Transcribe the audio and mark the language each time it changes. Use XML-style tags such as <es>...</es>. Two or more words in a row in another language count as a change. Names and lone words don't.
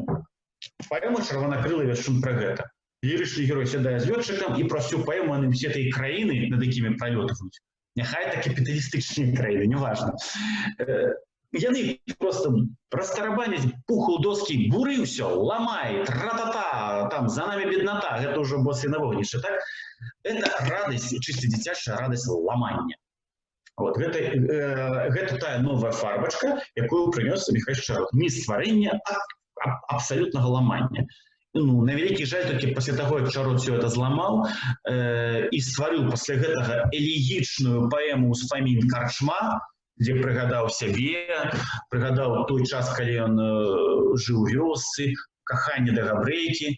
<be>Паэма «Чырванакрылы вешчун» пра гэта. Лірычны герой сядае з лётчыкам і пра всю паэму яны ўсе тыя краіны, над якімі пралётваюць. Няхай это капіталістычныя краіны, неважна. Яны просто растарабаняць пуху доскі, буры ўсё, ламай, тра-та-та, там</be> <ru>за нами беднота,</ru> <be>гэта ўжо босы на вогнішчы, так? Это радасць, чыста дзіцячая радасць ламання. Вот, гэта тая новая фарбачка, якую прынёс Міхась Шарот. Не стварэнне, а абсолютного ламання. Ну, на вялікі жаль, толькі пасля таго, як Шарот</be> <ru>все это</ru> <be>зламаў і стварыў пасля гэтага элегічную паэму «Успамін карчма», дзе прыгадаў сябе, прыгадаў той час, калі ён жыў у вёсцы, каханне да габрэйкі.</be>